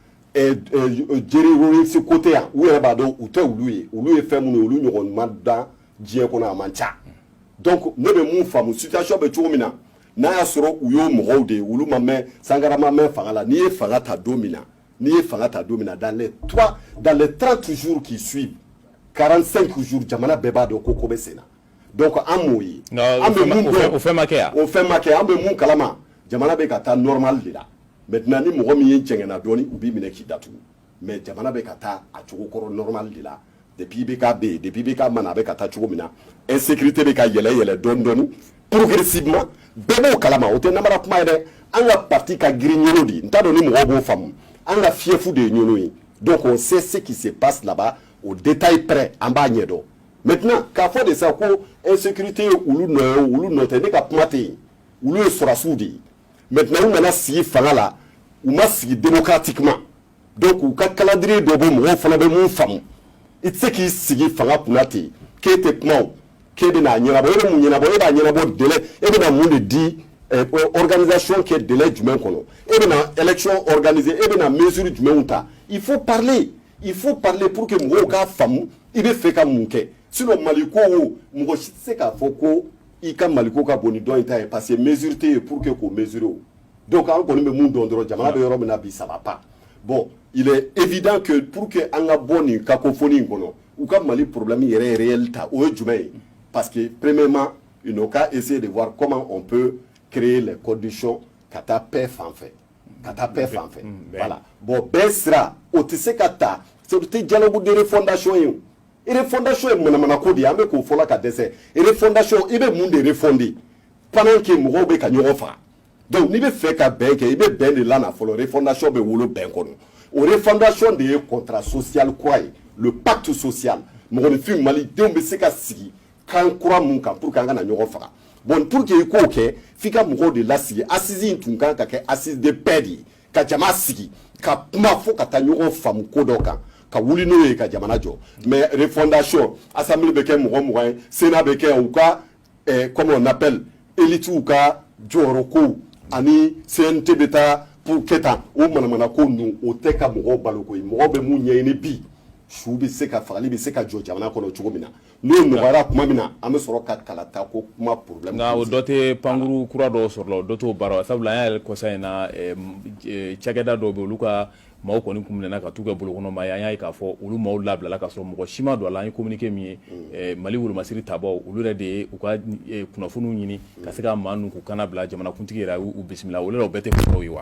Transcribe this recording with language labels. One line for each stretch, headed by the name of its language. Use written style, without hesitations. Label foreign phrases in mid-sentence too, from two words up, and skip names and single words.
Bambara: jeri côté yan u yɛrɛ b'a dɔn u tɛ olu ye fɛn minnu ye olu ɲɔgɔn ma dan diɲɛ kɔnɔ a man ca donc ne bɛ mun faamu situation bɛ cogo min na n'a y'a sɔrɔ u y'o mɔgɔw de ye olu ma mɛn sangara ma mɛn fanga la n'i ye fanga ta don min na
French: dans les 30 jours qui suivent 45 jours
Bambara: jamana bɛɛ b'a dɔn ko bɛ sen na donc an m'o ye an bɛ mun dɔn o fɛn ma kɛ an bɛ mun kalama jamana bɛ ka taa normal de la maintenant ni mɔgɔ min ye jɛngɛnna dɔɔni u b'i minɛ k'i datugu mais jamana bɛ ka taa a cogo kɔrɔ normal de la depuis BK bɛ yen depuis BK mana a bɛ ka taa cogo min na insécurité bɛ ka yɛlɛ dɔɔni progressivement bɛɛ b'o kalama o tɛ namara kuma ye dɛ an ka parti ka girin ɲɔnɔ de n t'a dɔn ni mɔgɔw b'o faamu an ka fiyefu de ye ɲɔnɔ ye
French: donc on sait ce qui se passe là-bas au détail près
Bambara: an b'a ɲɛ dɔn maintenant k'a fɔ de sa ko insécurité ye olu nɔ tɛ ne ka kuma tɛ yen olu ye sɔrɔdasiw de ye maintenant u nana sigi fanga la u ma sigi démocratiquement donc u ka calendrier dɔ bɔ mɔgɔw fana bɛ mun faamu i tɛ se k'i sigi fanga kunna ten k'e tɛ kuma o k'e bɛ n'a ɲɛnabɔ e bɛ mun ɲɛnabɔ e b'a ɲɛnabɔ délai e bɛ na mun de di organisation kɛ délai jumɛn kɔnɔ e bɛ na
French: élection organiser
Bambara: e bɛ na mesure jumɛnw ta
French: il faut parler pour que
Bambara: mɔgɔw k'a faamu i bɛ fɛ ka mun kɛ sinon maliko o mɔgɔ si tɛ se k'a fɔ ko i ka maliko ka bon ni dɔ in ta ye
French: parce que
Bambara: mesure tɛ yen
French: pour que
Bambara: k'o mesurer o donc an kɔni bɛ mun dɔn dɔrɔn jamana bɛ yɔrɔ min na bi
French: ça va pas bon il est évident que pour que
Bambara: an ka bɔ nin cacophonie in kɔnɔ u ka Mali problème yɛrɛ réel ta o ye jumɛn ye
French: parce que premièrement ils n'ont qu'à essayer de voir comment on peut créer les conditions
Bambara: ka taa paix fan fɛ
French: voilà bon
Bambara: bɛɛ sira o tɛ se ka ta o tɛ
French: dialogue de refondation
Bambara: ye o refondation ye manamana ko de ye an bɛ k'o fɔla ka dɛsɛ refondation i bɛ mun de refonder pendant que mɔgɔw bɛ ka ɲɔgɔn faga donc n'i bɛ fɛ ka bɛn kɛ i bɛ bɛn de lana fɔlɔ refondation bɛ wolo bɛn kɔnɔ o refondation de ye
French: contrat social
Bambara: kura ye
French: le pacte social
Bambara: mɔgɔninfin malidenw bɛ se ka sigi kan kura mun kan
French: pour que
Bambara: an kana ɲɔgɔn faga
French: bon pour que
Bambara: i k'o kɛ f'i ka mɔgɔw de lasigi assise in tun kan ka kɛ
French: assise de paix
Bambara: de ye ka jama sigi ka kuma fo ka taa ɲɔgɔn faamu ko dɔ kan ka wuli n'o ye ka jamana jɔ
French: mais refondation assemblée
Bambara: bɛ kɛ mɔgɔ ye sénat bɛ kɛ u ka
French: comme on appelle élite
Bambara: ka jɔyɔrɔ ko ani CNT bɛ taa pour kɛ tan o manamana ko ninnu o tɛ ka mɔgɔw balo koyi mɔgɔw bɛ mun ɲɛɲini bi su bɛ se ka fagali bɛ se ka jɔ jamana kɔnɔ cogo min na n'o nɔgɔyara tuma min na an bɛ sɔrɔ ka kalata ko kuma problème nka o dɔ tɛ pankuru kura dɔw sɔrɔ la o dɔ t'o baara sabula an yɛrɛ kɔsa in na cakɛda dɔw bɛ olu ka maaw kɔni kun minɛna ka t'u kɛ bolokɔnɔmaa ye an y'a ye k'a fɔ olu maaw labilala ka sɔrɔ mɔgɔ si ma don a la an ye communiqué min ye Mali wolomasiri tabaw olu yɛrɛ de ye u ka kunnafoniw ɲini ka se ka maa ninnu k'u kana bila jamanakuntigi yɛrɛ y'u bisimila olu la o bɛɛ tɛ fɔlɔ ye wa